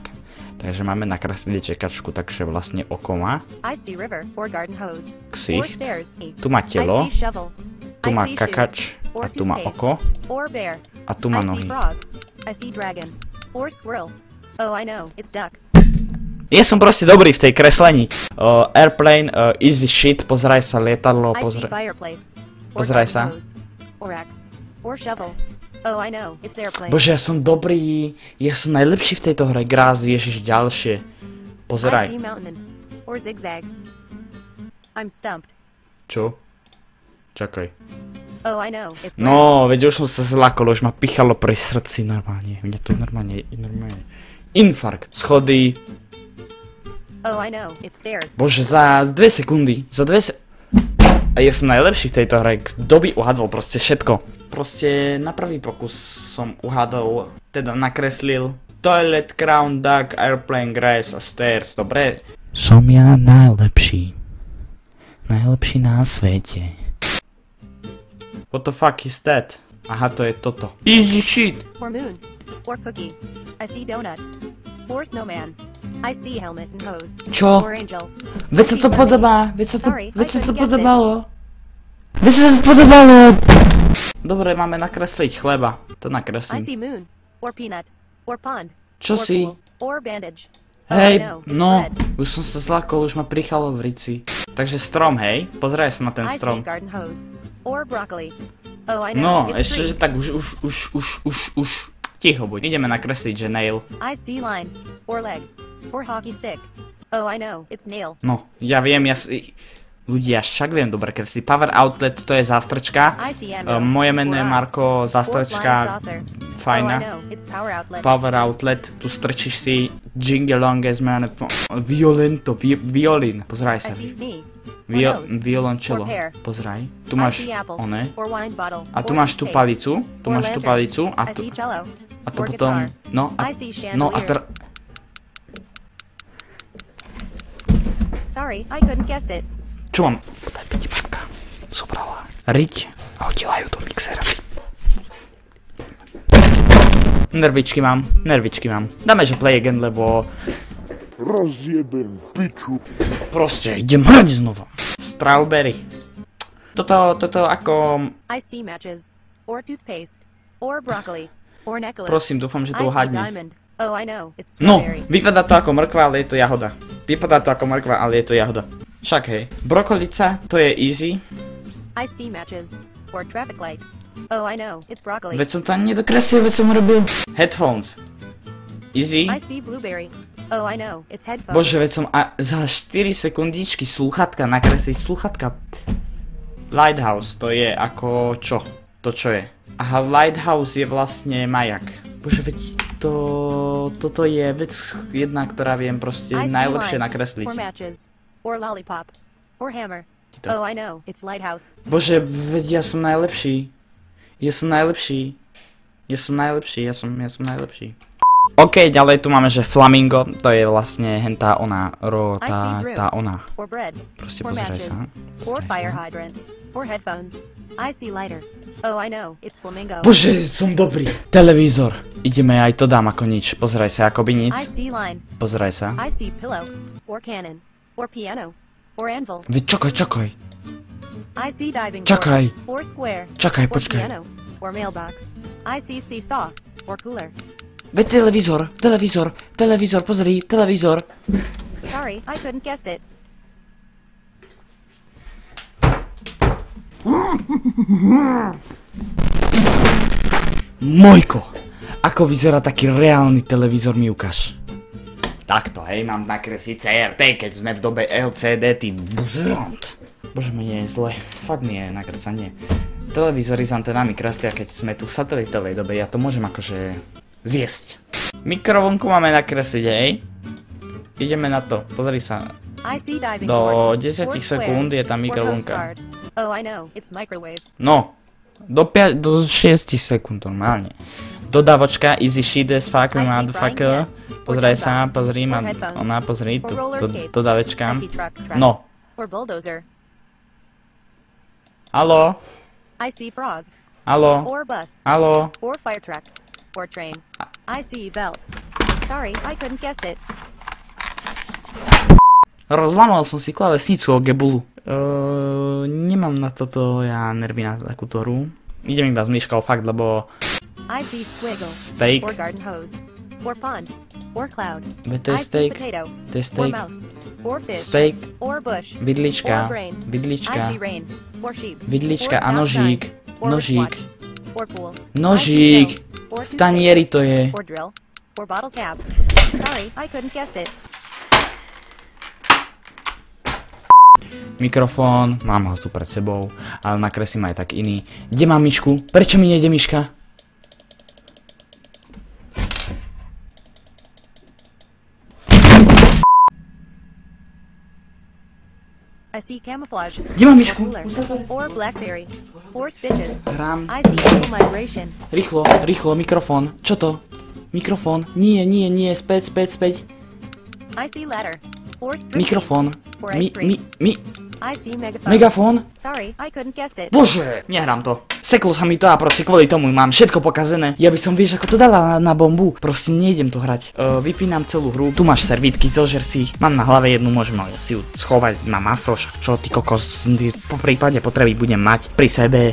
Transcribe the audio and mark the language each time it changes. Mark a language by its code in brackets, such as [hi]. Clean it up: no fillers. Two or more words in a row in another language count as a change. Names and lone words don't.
[sk] Takže máme nakresliť čekačku, takže vlastne oko má. Ksicht. Tu má telo. Tu má kakač. A tu má oko. A tu má nohy. Ja som proste dobrý v tej kreslení. [en] Airplane, easy shit, [sk] pozeraj sa, lietadlo, pozeraj sa. Bože, ja som dobrý, ja som najlepší v tejto hre, Gráz, ježiš, ďalšie. Pozeraj. Čo? Čakaj. No, veď už som sa zlákol, už ma pichalo pri srdci normálne. Mňa to normálne. Infarkt. Schody. Bože, za 2 sekundy. A ja som najlepší v tejto hre. Kto by uhadol proste všetko? Proste na prvý pokus som uhadol, teda nakreslil [en] toilet, crown, duck, airplane, grass [sk] a stairs. Dobre? Som ja najlepší. Najlepší na svete. [en] What the fuck is that? [sk] Aha, to je toto. [en] Easy shit! Or moon. Or cookie. I see donut. Or snowman. I see helmet and hose. [sk] Čo? [en] Or angel. [sk] Veď sa to podobá. Veď sa to podobalo. Dobre, máme nakresliť chleba. To [en] I [sk] nakreslím. [en] see moon. Or peanut. Or pond. [sk] Čo [en] Or [sk] si? [en] pool. Or bandage. [sk] Hej, [en] Oh, I know, it's [sk] no. [en] red. [sk] Už som sa zlákol, už ma prichalo v rici. Takže strom, hej? Pozeraj sa na ten [en] I see [sk] strom. [en] garden hose. Or broccoli. Oh, I know. [sk] No, [en] It's [sk] ešte, že [en] tree. [sk] tak už. Ticho buď. Ideme nakresliť, že nail. [en] I see line. Or leg. Or hockey stick. Oh, I know. It's nail. [sk] No, ja viem, ľudia, však viem dobre kresliť. [en] Power outlet, [sk] to je zástrčka. [en] I see ammo. [sk] Moje meno je [en] Or eye. [sk] Marko, [en] Or flying [sk] zástrčka, [en] saucer. Oh, I [sk] fajná. [en] know. It's power outlet. Power outlet, [sk] tu strčíš si jingelonges, man, violín, pozeraj [en] I [sk] sa. [en] see me. Or nose. [sk] Violončelo, [en] Or pear. [sk] pozeraj. Tu [en] I [sk] máš [en] see apple. one. Or wine bottle. [sk] A tu [en] Or [sk] máš tú [en] toothpaste. [sk] palicu, tu [en] Or [sk] máš tú [en] lantern. [sk] palicu a [en] I [sk] tu, [en] see cello. [sk] a to [en] Or [sk] potom, [en] guitar. [sk] no [en] I see [sk] a [en] chandelier. Sorry, I couldn't guess it. [sk] Čo mám? Podaj Marka, zobrala riť a hodila ju do mixera. Nervičky mám. Dáme, že [en] play again, [sk] lebo Rozjebem piču. proste idem hrať znova. Strawberry. Toto ako... [en] I see matches. Or toothpaste. Or broccoli. Or necklace. [sk] Prosím, dúfam, že [en] I [sk] to [en] see [sk] uhadne. [en] diamond. Oh, I know. It's [sk] No, [en] strawberry. [sk] vypadá to ako mrkva, ale je to jahoda. Však hej. Brokolica, to je easy. [en] I see matches. Or traffic light. Oh, I know. It's broccoli. [sk] Veď som to ani nedokreslil, veď som robil. [en] Headphones. Easy. I see blueberry. Oh, I know. It's headphones. [sk] Bože, veď som za 4 sekundičky slúchatka nakresliť slúchatka. Lighthouse, to je ako čo? To čo je? Aha, Lighthouse je vlastne majak. Bože, veď toto je vec jedna, ktorá viem proste najlepšie nakresliť. [en] or lollipop, or hammer. Oh, I know, it's lighthouse. [sk] Bože, veď ja som najlepší. Ja som najlepší. OK, ďalej tu máme, že flamingo, to je vlastne hentá ona, tá ona. [en] Or bread, [sk] Proste [en] or [sk] pozeraj [en] matches, [sk] sa. [en] or fire hydrant, or headphones. I see lighter. Oh, I know, it's flamingo. [sk] Bože, som dobrý. Televízor. Ideme, aj to dám ako nič. Pozeraj sa, akoby nic. [en] I see line. [sk] Pozeraj sa. [en] I see pillow, or cannon, or piano, or anvil. [sk] Veď čakaj. [en] I see diving [sk] Čakaj. [en] board, or square, [sk] Čakaj, [en] or [sk] počkaj. [en] piano, or mailbox. I see seesaw, or cooler. [sk] Veď televízor, pozri, televízor. [en] Sorry, I couldn't guess it. [sk] Mojko, ako vyzerá taký reálny televízor, mi ukáž. Takto, hej, mám nakresliť CRT, keď sme v dobe LCD, ty buzrant. Bože, mne je zle, fakt mi je nakrcanie. Televízory s antenami kreslia, keď sme tu v satelitovej dobe, ja to môžem akože zjesť. Mikrovlnku máme nakresliť, hej. Ideme na to, pozri sa. [en] I see diving [sk] Do [en] board, [sk] 10 [en] or [sk] sekúnd [en] square, [sk] je tam [en] or [sk] mikrovlnka. [en] Coast Guard. Oh, I know, it's microwave. [sk] No, do 6 sekúnd normálne. Dodávočka, [en] easy shit as fuck, I see motherfucker. frying pan, [sk] Pozraj [en] or [sk] sa, [en] tumbler, [sk] pozri, [en] or headphones, [sk] ona pozri, [en] or roller skates. [sk] dodávečka. [en] I see truck, [sk] No, [en] or bulldozer. [sk] haló, [en] I see frog, [sk] haló, [en] or bus, [sk] haló. [en] or fire truck, or train. I see belt. Sorry, I couldn't guess it. [sk] Rozlamal som si klávesnicu o gebulu. Nemám na toto ja nervy na takúto hru. Idem iba s myškou fakt, lebo [en] I see squiggle, [sk] steak, [en] or garden hose, or pond, or cloud. [sk] veď to je [en] I see [sk] steak, [en] potato, [sk] to je [en] or [sk] steak, [en] mouse, or fish, [sk] steak, [en] or bush, [sk] vidlička, [en] or brain. I [sk] vidlička, [en] see rain, or sheep, [sk] vidlička [en] or [sk] a [en] snout [sk] nožík, [en] shine, or [sk] nožík, [en] wristwatch, or pool. [sk] nožík, [en] I see pill, or [sk] v tanieri to je. [en] or drill, or bottle cap. Sorry, I couldn't guess it. [sk] Mikrofón, mám ho tu pred sebou, ale nakreslím aj tak iný. Kde mám myšku? Prečo mi nejde myška? [en] I see camouflage, [sk] Kde mám [en] or [sk] myšku? [en] cooler, or blackberry, or stitches. [sk] Hrám. [en] I see full migration. [sk] Rýchlo, mikrofón. Čo to? Mikrofón. Nie, späť. [en] I see ladder, or string. [sk] Mikrofón. [en] Or ice cream. I see megaphone. [sk] Megafón. [en] Sorry, I couldn't guess it. [sk] Bože, nehrám to. Seklo sa mi to a proste kvôli tomu mám všetko pokazené. Ja by som, vieš, ako to dala na bombu. Proste nejdem to hrať. Vypínam celú hru. Tu máš servítky, zožer si ich. Mám na hlave jednu, môžem ale si ju schovať na mafroš. Čo ty kokos, po prípade potreby budem mať pri sebe.